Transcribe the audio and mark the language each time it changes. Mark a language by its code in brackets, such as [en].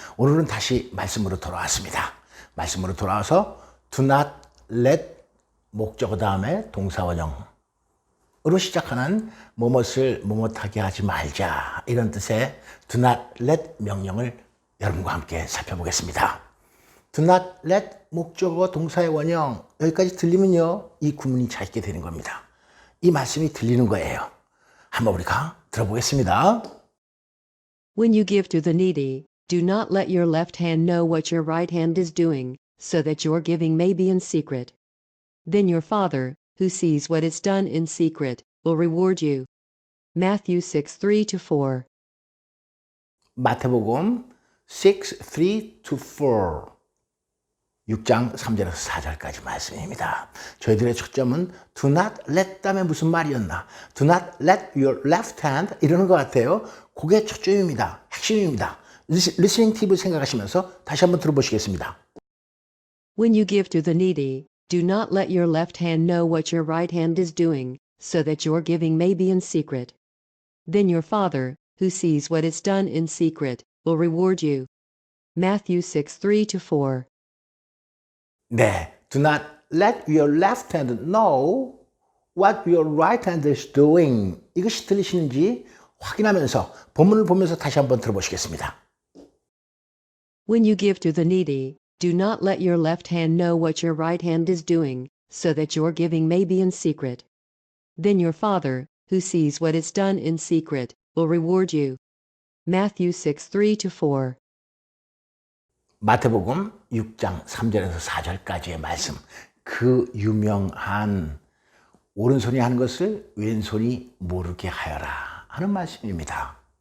[ko] 오늘은 다시 말씀으로 돌아왔습니다. 말씀으로 돌아와서 [en] do not let [ko] 목적어 다음에 동사원형으로 시작하는 뭐뭇을 뭐뭇하게 하지 말자 이런 뜻의 do not let 명령을 여러분과 함께 살펴보겠습니다. [en] do not let [ko] 목적어 동사의 원형 여기까지 들리면요 이 구문이 찾게 되는 겁니다. 이 말씀이 들리는 거예요. 한번 우리가 들어보겠습니다. [en] When you give to the needy, do not let your left hand know what your right hand is doing, so that your giving may be in secret. Then your Father, who sees what is done in secret, will reward you. Matthew 6:3-4. [ko] 마태복음 6:3-4 6장 3절에서 4절까지 말씀입니다. 저희들의 초점은 [en] do not let [ko] 다음에 무슨 말이었나? [en] do not let your left hand [ko] 이러는 것 같아요. 그게 초점입니다. 핵심입니다. 리스닝 팁을 생각하시면서 다시 한번 들어보시겠습니다. [en] When you give to the needy, do not let your left hand know what your right hand is doing, so that your giving may be in secret. Then your Father, who sees what is done in secret, will reward you. Matthew 6:3-4. 네, do not let your left hand know what your right hand is doing. [ko] 이것이 들리시는지 확인하면서 본문을 보면서 다시 한번 들어보시겠습니다. [en] When you give to the needy, do not let your left hand know what your right hand is doing, so that your giving may be in secret. Then your Father, who sees what is done in secret, will reward you. Matthew 6:3-4. [ko] 마태복음 6장 3절에서 4절까지의 말씀. 그 유명한 오른손이 하는 것을 왼손이 모르게 하여라 하는 말씀입니다.